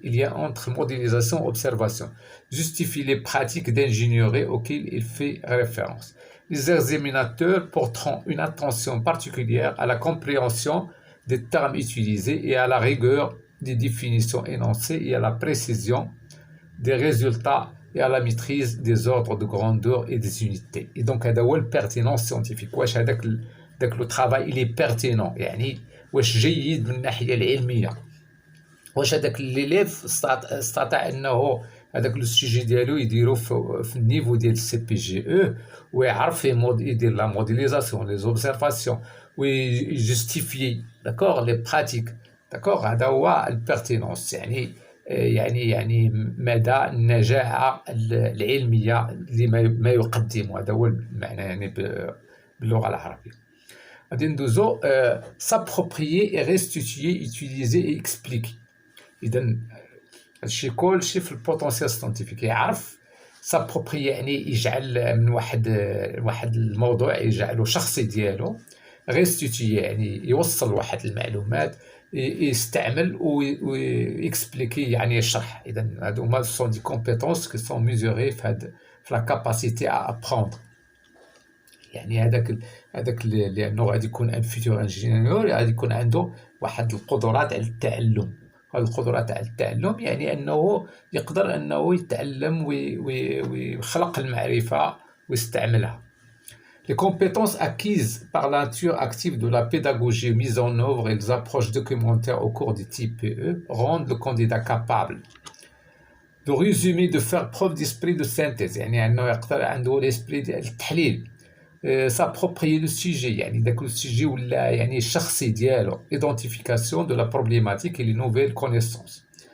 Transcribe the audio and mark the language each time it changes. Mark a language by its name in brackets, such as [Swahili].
[French] Il y a entre modélisation et observation. Justifie les pratiques d'ingénierie auxquelles il fait référence. Les examinateurs porteront une attention particulière à la compréhension des termes utilisés et à la rigueur des définitions énoncées et à la précision des résultats et à la maîtrise des ordres de grandeur et des unités. [Arabic] Et donc, هذا هو البيرتينونس سيانتيفيك. واش هذاك لو ترافاي اللي بيرتينون، يعني واش جيد من الناحيه العلميه، واش هذاك ليليف استطاع انه هذاك لو سوجي ديالو يديرو في النيفو ديال السي بي جي او، ويعرف يدير لا موديليزاسيون، لي زوبسيرفاسيون، ويجستيفي داكور لي براتيك. داكور، هذا هو البيرتينونس، يعني مدى النجاعه العلميه اللي ما يقدمه. هذا هو المعنى يعني باللغه العربيه. غادي ندوزو [French] s'approprier et restituer, utiliser et expliquer. [Arabic] اذا هادشي كلشي في البوتونسيال سيانتيفيك. يعرف s'approprier يعني يجعل من واحد الموضوع يجعله شخصي ديالو. restituer يعني يوصل واحد المعلومات، يستعمل ويكسبليكي يعني يشرح. اذا هادو هما سون دي كومبيتونس كي سون ميزوري في لا كاباسيتي ا ابروندر. يعني هذاك لانه غادي يكون ان فيتور انجينيور، غادي يكون عنده واحد القدرات على التعلم. هذه القدرات على التعلم يعني انه يقدر انه يتعلم ويخلق المعرفه ويستعملها. [French] Les compétences acquises par la nature active de la pédagogie mise en œuvre et les approches documentaires au cours du TPE rendent le candidat capable de résumer, de faire preuve d'esprit de synthèse، [Arabic] يعني انه يقدر عنده l'esprit ديال التحليل. [French] s'approprier le sujet، [Arabic] يعني داك السوجي ولا يعني الشخصي ديالو. [French] identification de la problématique et les nouvelles connaissances.